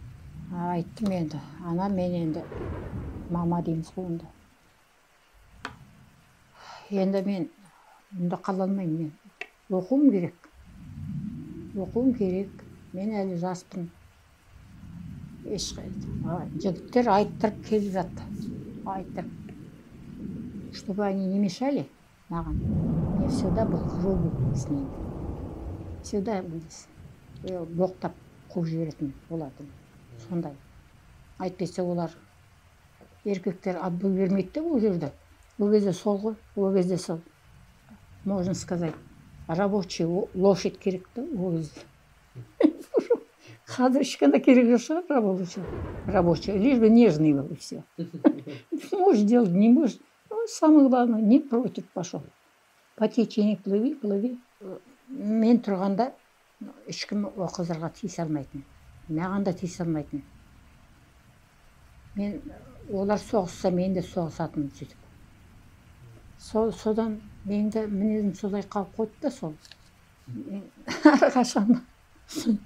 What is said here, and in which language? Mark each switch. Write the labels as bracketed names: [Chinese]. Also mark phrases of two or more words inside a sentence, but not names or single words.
[Kazakh] Айттым енді, ана мен енді мама дейміз ғой онда. Енді мен мұнда қала алмаймын, мен оқуым керек. Оқуым керек, мен әлі жаспын. Жігіттер айттырып келіп жатты. Айттырып. [Russian] Чтобы они не мешали маған. Мне всегда был грубый с ними. [Kazakh] Всегда білесіз. Боқтап қуып жіберетін болатын. Сондай. Айтпесе олар еркектер отбой бермейді ол жерде. Ол кезде сол ғой, ол кезде сол. [Russian] Можно сказать, рабочий лошадь [Kazakh] керек та ол кезде. Қазір ешқандай керек жоқ шығар рабочий. [Russian] Лишь бы нежный был и все. Можешь делать, не можешь. Самое главное, не против пошел. По течению плыви, плыви. [Kazakh] Мен тұрғанда ешкім о қыздарға тиісе алмайтын. Маған да тиісе алмайтын. Мен олар соғысса, мен де соғысатын сөйтіп. Содан мен де мінезім солай қалып қойды да сол.